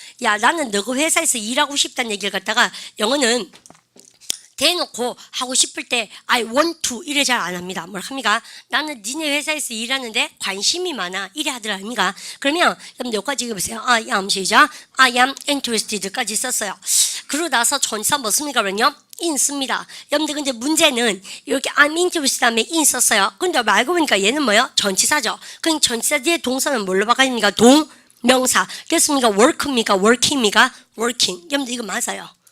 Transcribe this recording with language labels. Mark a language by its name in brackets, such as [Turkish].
[Korean] 야 나는 너그 회사에서 일하고 싶다는 얘기를 갖다가 영어는 대놓고 하고 싶을 때 [English] I want to [Korean] 이래 잘 안 합니다. 뭘 합니까? 나는 니네 회사에서 일하는데 관심이 많아 이래 하더라 합니까? 그러면 여러분들 여기까지 읽어보세요. [English] I am [Korean] 시작 [English] I am interested까지 [Korean] 썼어요. 그러고 나서 전치사 뭐 씁니까? 그러면요 in 씁니다. 여러분들 근데 문제는 이렇게 [English] I'm interested [Korean] 다음에 in 썼어요. 근데 알고 보니까 얘는 뭐요? 전치사죠. 그럼 전치사 뒤에 동사는 뭘로 바꿔집니까? 동명사. 그렇습니까? work입니까? working입니까? working. 여러분들 이거 맞아요.